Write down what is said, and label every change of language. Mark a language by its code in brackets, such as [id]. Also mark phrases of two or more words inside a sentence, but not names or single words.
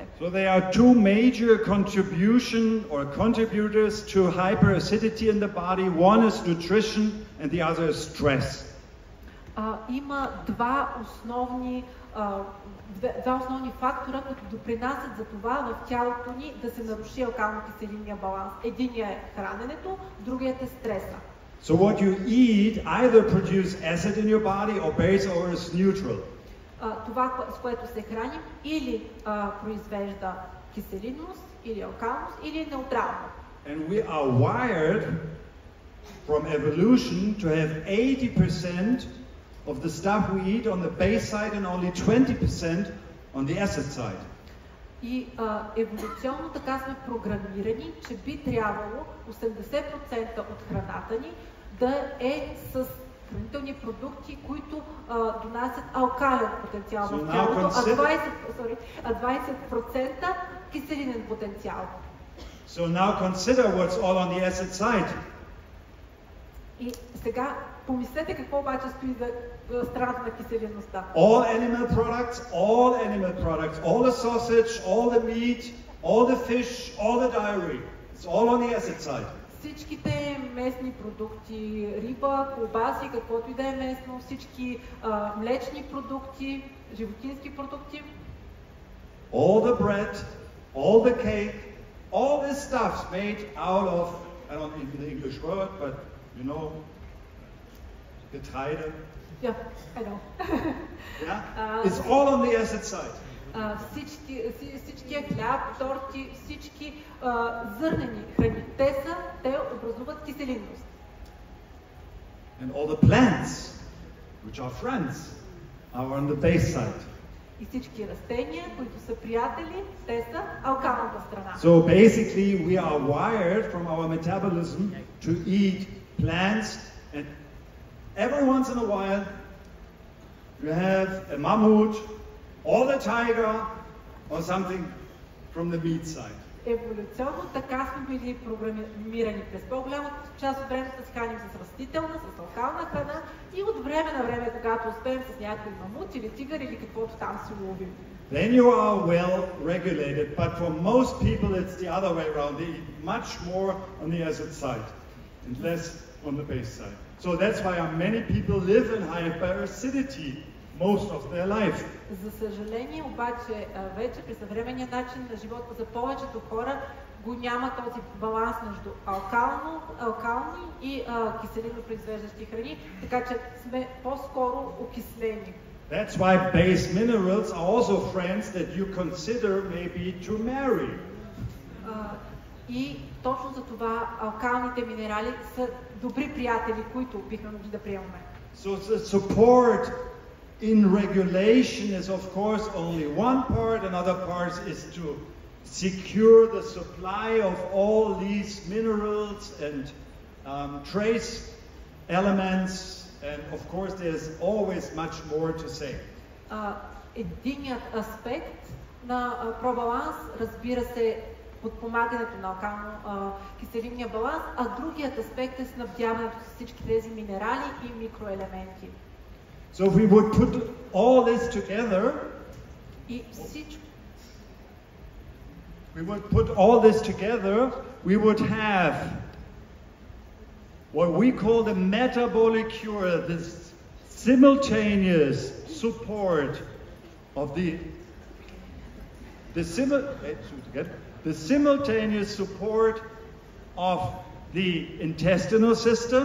[en] So there are two major contributors to hyperacidity in the body. One is nutrition and the other is stress. [bg] Има два основни фактора, които допринасят за това в тялото ни да се наруши алкално-киселинния баланс. Единият е храненето, другият е стреса. [en] So what you eat either produce acid in your body or base or is neutral. [bg] Това, с което се храним, или произвежда киселинност, или алкалност, или е неутрално. [en] And we are wired from evolution to have 80% of the stuff we eat on the base side and only 20% on the acid side. [bg] И еволюционно така сме програмирани, че би трябвало 80% от храната ни да е с хранителни продукти, които донасят алкален потенциал в тялото, а 20% киселинен потенциал. [en] So now consider what's all on the acid side. [bg] И сега помислете какво обаче стои за страната на киселинността. [en] All animal products, all the sausage, all the meat, all the fish, all the dairy. It's all on the acid side. [bg] Всичките местни продукти, риба, колбаси, каквото и да е местно, всички млечни продукти, животински продукти. [en] All the bread, all the cake, all this stuff's made out of, I don't know the English word, but you know, Getreide. Yeah, I know. Yeah? It's all on the acid side. [bg] Всичкия хляб, торти, всички зърнени храни, те образуват киселинност. [en] And all the plants, which are friends, are on the base side. [bg] И всички растения, които са приятели, те са алкалната страна. [en] So basically we are wired from our metabolism to eat plants, and every once in a while you have a mammoth or the tiger or something from the meat side. [bg] Еволюционно така сме били програмирани през по-голямата част от времето да се храним с растителна, с алкална храна и от време на време, когато успеем с някой мамут или тигър или каквото там си ловим. [en] Then you are well regulated, but for most people it's the other way around. They eat much more on the acid side and less on the base side. So that's why many people live in hyperacidity most of their life. [bg] За съжаление, обаче, вече при съвременния начин на живота за повечето хора го няма този баланс между алкални и киселинно произвеждащи храни, така че сме по-скоро окислени. [en] That's why base minerals are also friends that you consider maybe to marry. [bg] И точно за това алкалните минерали са добри приятели, които бихме могли да приемаме. [en] So the support in regulation is of course only one part. Another part is to secure the supply of all these minerals and trace elements, and of course there's always much more to say. [bg] Единият аспект на пробаланс, разбира се, подпомагането на алкално-киселинния баланс, а другият аспект е снабдяването с всички тези минерали и микроелементи. [en] So if we would put all this together, we would have what we call the metabolic cure, this simultaneous support of the simultaneous support of the intestinal system.